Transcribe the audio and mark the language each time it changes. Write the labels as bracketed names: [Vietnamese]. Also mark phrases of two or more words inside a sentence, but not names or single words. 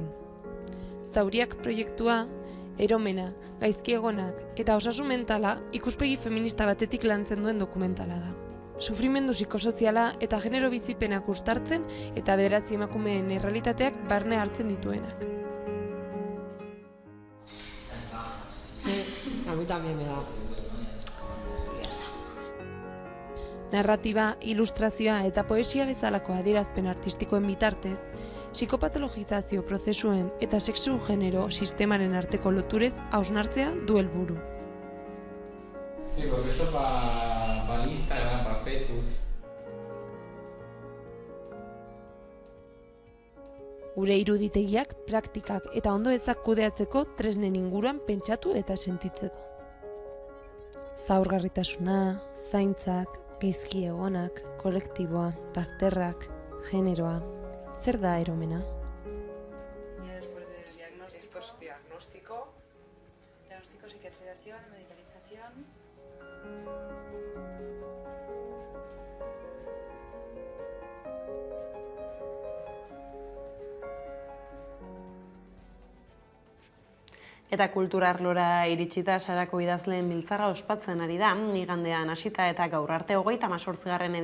[Basque] Zauriak proiektua, eromena, gaizkiegonak eta osasun mentala ikuspegi feminista batetik lantzen duen dokumentala da. Sufrimendu psikosoziala eta genero bizipenak uztartzen eta 9 emakumeen errealitateak barne hartzen dituenak. [Spanish] también me da. [Basque] Narratiba, ilustrazioa eta poesia bezalako adierazpen artistikoen bitartez, psikopatologizazio prozesuen eta sexu genero sistemaren arteko loturez hausnartzea du helburu. [Spanish] Sí, porque esto para Instagram, para Facebook. [Basque] Gure iruditegiak, praktikak eta ondo ezak kudeatzeko tresnen inguruan pentsatu eta sentitzeko. Zaurgarritasuna, zaintzak, gaizki egonak, kolektiboa, bazterrak, generoa, zer da eromena? [Spanish] Después del diagnóstico, esto es diagnóstico, psiquiatrización, medicalización. [Basque] Eta kulturarlora iritsita Sarako idazleen biltzarra ospatzen ari da, igandean hasita eta gaur arte 38.